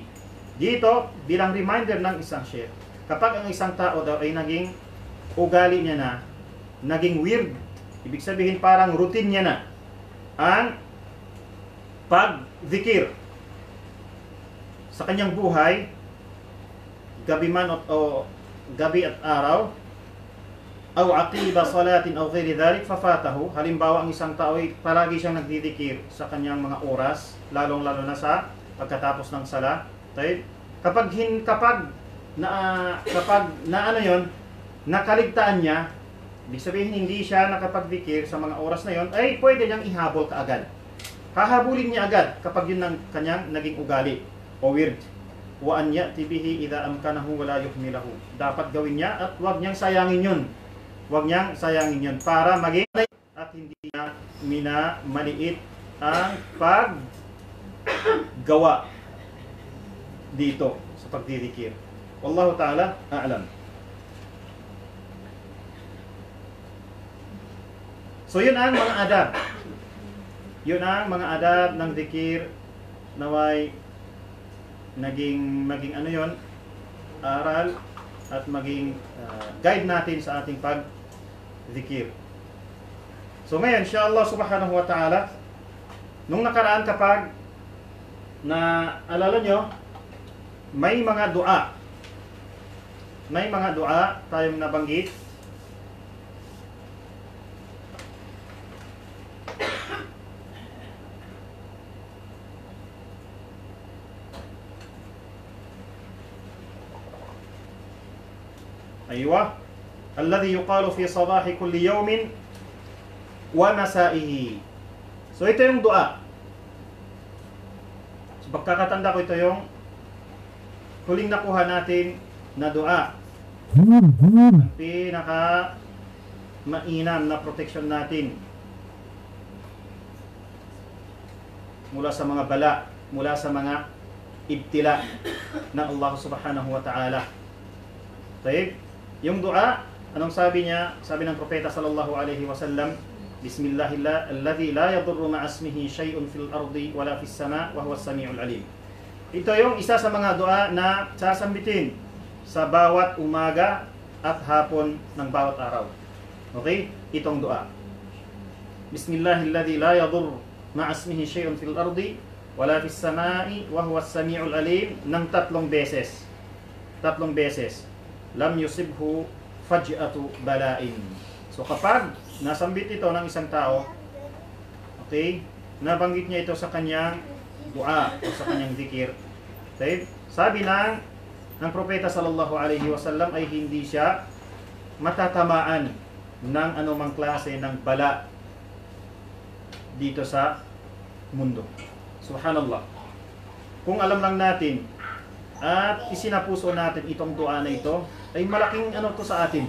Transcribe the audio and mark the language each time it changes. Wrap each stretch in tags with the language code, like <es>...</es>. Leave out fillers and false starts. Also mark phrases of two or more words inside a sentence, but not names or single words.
<tl>Dito bilang reminder ng isang sheikh, kapag ang isang tao daw ay naging ugali niya na, naging weird, ibig sabihin parang routine niya na ang pag-zikir sa kanyang buhay, gabi man o gabi at araw,</tl> <ar>أو عقب صلاة أو غير ذلك ففاته.</ar> <tl>Halimbawa ang isang tao ay palagi siyang nagdidikir sa kanyang mga oras, lalong-lalo na sa pagkatapos ng sala. Kapag na ano yon, nakaligtaan niya, ibig sabihin hindi siya nakapagdikir sa mga oras na yon, ay pwede niyang ihabol kaagad. Hahabulin niya agad kapag yun ang kanyang naging ugali o weird.</tl> <ar>وأن يأتي به إذا أمكنه ولا يهمله.</ar> <tl>Dapat gawin niya at huwag niyang sayangin yun. Huwag niyang sayangin yun para maging at hindi niya minamaliit ang paggawa dito sa pagdidikir.</tl> <ar>والله تعالى أعلم.</ar> <tl>So yun ang mga adab. Yun ang mga adab ng zikir, naway maging ano yon, aral at maging guide natin sa ating pag-zikir. So ngayon,</tl> <ar>إن شاء الله سبحانه وتعالى,</ar> <tl>nung nakaraan kapag na alala nyo, may mga dua tayong nabanggit.</tl> <ar>أيوة الذي يقال في صباح كل يوم ومسائه.</ar> <tl>So ito yung dua. So pagkakatanda ko, ito yung huling nakuha natin na dua. Ang pinaka mainam na protection natin mula sa mga bala, mula sa mga ibtila ng Allah</tl> <ar>سبحانه وتعالى.</ar> <tl>Taib. Yung dua, anong sabi niya? Sabi ng propeta</tl> <ar>صلى الله عليه وسلم, بسم الله الذي لا يضر مع اسمه شيء في الأرض ولا في السماء وهو السميع العليم.</ar> <tl>Ito yung isa sa mga dua na sasambitin sa bawat umaga at hapon ng bawat araw.</tl> <ar>Okay?</ar> <tl>Itong dua.</tl> <ar>بسم الله الذي لا يضر مع اسمه شيء في الأرض ولا في السماء وهو السميع العليم</ar> <tl>ng 3 beses. 3 beses.</tl> <ar>لم يصبه فجأة بلاء.</ar> <tl>So kapag nasambit ito ng isang tao, okay, nabanggit niya ito sa kanyang dua o sa kanyang zikir. Okay? Sabi ng propeta</tl> <ar>صلى الله عليه وسلم</ar> <tl>ay hindi siya matatamaan ng anumang klase ng bala dito sa mundo. Subhanallah. Kung alam lang natin at isinapuso natin itong dua na ito, ay malaking ano to sa atin.</tl>